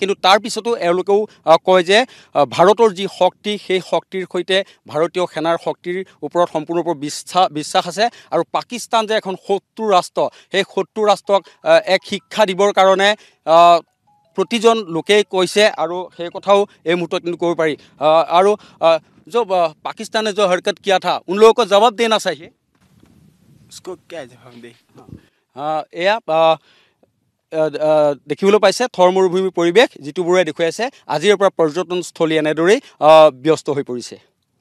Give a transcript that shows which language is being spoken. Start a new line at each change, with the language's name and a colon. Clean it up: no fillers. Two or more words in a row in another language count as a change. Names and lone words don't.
Assamese: কিন্তু তাৰ পিছতো এওঁলোকেও কয় যে ভাৰতৰ যি শক্তি, সেই শক্তিৰ সৈতে ভাৰতীয় সেনাৰ শক্তিৰ ওপৰত সম্পূৰ্ণৰূপে বিশ্বাস আছে। আৰু পাকিস্তান যে এখন শত্ৰু ৰাষ্ট্ৰ, সেই শত্ৰু ৰাষ্ট্ৰক এক শিক্ষা দিবৰ কাৰণে প্ৰতিজন লোকেই কৈছে, আৰু সেই কথাও এই মুহূৰ্তত কিন্তু ক'ব পাৰি।
Hindi: আৰু जो पाकिस्तान ने जो हरकत किया था, उन लोगों को जवाब देना चाहिए। उसको क्या जवाब दे?
Assamese: এয়া দেখিবলৈ পাইছে থৰ মৰুভূমিৰ পৰিৱেশ, জিতু বৰুৱাই দেখুৱাইছে। আজিৰ পৰা পৰ্যটনস্থলী এনেদৰেই ব্যস্ত হৈ পৰিছে।